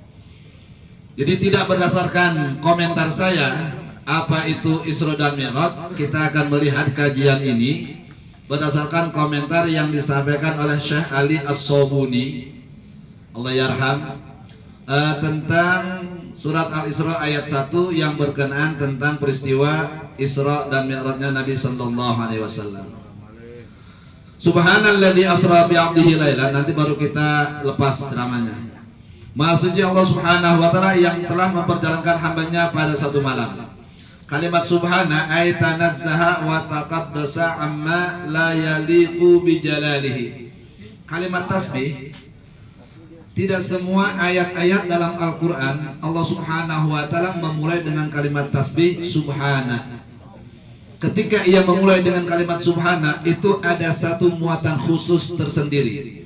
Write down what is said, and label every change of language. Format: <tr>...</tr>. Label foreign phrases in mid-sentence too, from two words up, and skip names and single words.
<id>Jadi tidak berdasarkan komentar saya apa itu Isra dan Mi'raj, kita akan melihat kajian ini berdasarkan komentar yang disampaikan oleh Syekh Ali As-Sabuni,</id> <ar>الله يرحم,</ar> <id>tentang surat Al-Isra ayat 1 yang berkenaan tentang peristiwa Isra dan Mi'rajnya Nabi</id> <ar>صلى الله عليه وسلم. سبحان الذي أسرى بعبده ليلا,</ar> <id>nanti baru kita lepas ceramahnya. Maha suci Allah</id> <ar>سبحانه وتعالى</ar> <id>yang telah memperjalankan hambanya pada satu malam.</id> <ar>Kalimat سبحانه أي تنزه وتقدس عما لا يليق بجلاله.</ar> <id>Kalimat tasbih, tidak semua ayat-ayat dalam Al-Quran Allah</id> <ar>سبحانه وتعالى</ar> <id>memulai dengan kalimat tasbih subhana. Ketika ia memulai dengan kalimat subhana, itu ada satu muatan khusus tersendiri.</id>